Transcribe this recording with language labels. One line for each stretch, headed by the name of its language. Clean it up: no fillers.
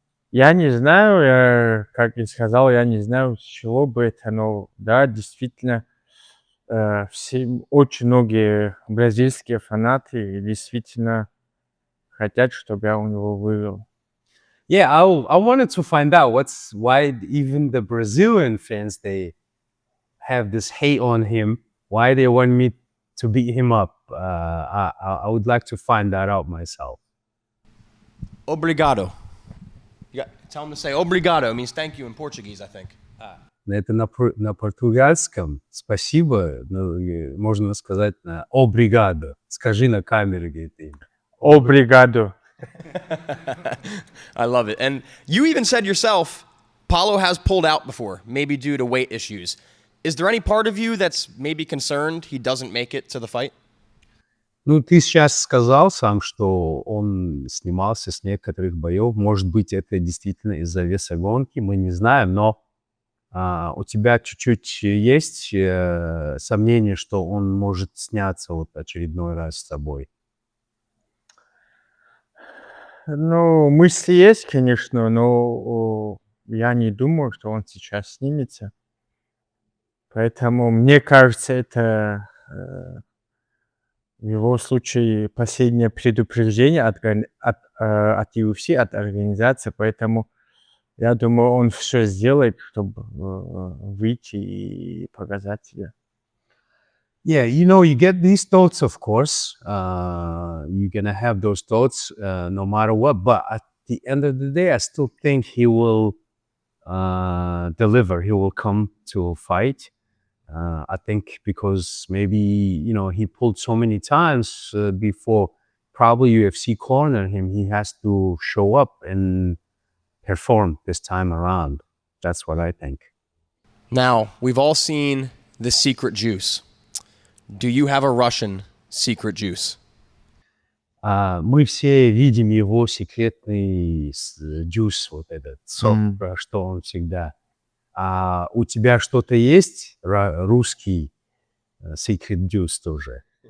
Russian: Я не знаю, как я сказал, я не знаю, с чего бы это, но да, действительно, очень многие бразильские фанаты действительно хотят, чтобы я у него выиграл.
English: Yeah, I wanted to find out why even the Brazilian fans, they have this hate on him, why they want me to beat him up. I would like to find that out myself.
Portuguese: Obrigado.
English: Tell him to say obrigado. It means thank you in Portuguese, I think.
Russian: Это на португальском. Спасибо. Можно сказать на obrigado. Скажи на камере, говорит им.
Portuguese: Obrigado.
English: I love it. And you even said yourself, Paulo has pulled out before, maybe due to weight issues. Is there any part of you that's maybe concerned he doesn't make it to the fight?
Russian: Ну, ты сейчас сказал сам, что он снимался с некоторых боев. Может быть, это действительно из-за веса гонки, мы не знаем, но у тебя чуть-чуть есть сомнение, что он может сняться вот очередной раз с тобой? Ну, мысли есть, конечно, но я не думаю, что он сейчас снимется. Поэтому, мне кажется, это в его случае последнее предупреждение от UFC, от организации. Поэтому я думаю, он все сделает, чтобы выйти и показать себя.
English: Yeah, you get these thoughts, of course. You're going to have those thoughts no matter what. But at the end of the day, I still think he will deliver. He will come to a fight. I think because maybe, he pulled so many times before probably UFC cornered him. He has to show up and perform this time around. That's what I think. Now, we've all seen the secret juice. Do you have a Russian secret juice?
Russian: Мы все видим его секретный джус, вот этот сок, про что он всегда. А у тебя что-то есть русский
English: secret juice
Russian: тоже?